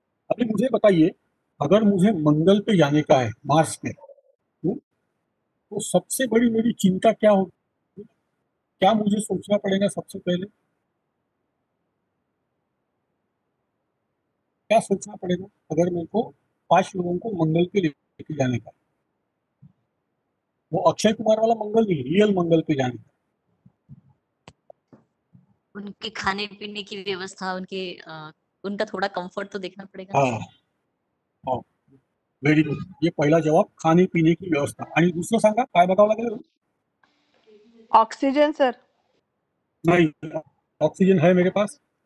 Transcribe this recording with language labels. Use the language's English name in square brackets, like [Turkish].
[Hindi] अभी मुझे बताइए, अगर मुझे मंगल पे जाने का है, मार्स पे, तो सबसे बड़ी मेरी चिंता क्या होगी, क्या मुझे सोचना पड़ेगा सबसे पहले, क्या सोचना पड़ेगा अगर मेरे को 5 लोगों को मंगल पे लेके जाने का. वो अक्षय कुमार वाला मंगल नहीं, रियल मंगल पे जाने का. उनके खाने पीने की व्यवस्था, उनके उनका थोड़ा कंफर्ट तो देखना पड़ेगा। हाँ हाँ व्हेरी गुड. [Marathi] ये पहिला जवाब, खाणे पिणे की व्यवस्था. आणि दुसरं सांगा काय बघावं लागेल? [Hindi] Oxygen sir. नहीं, ऑक्सीजन है मेरे पास.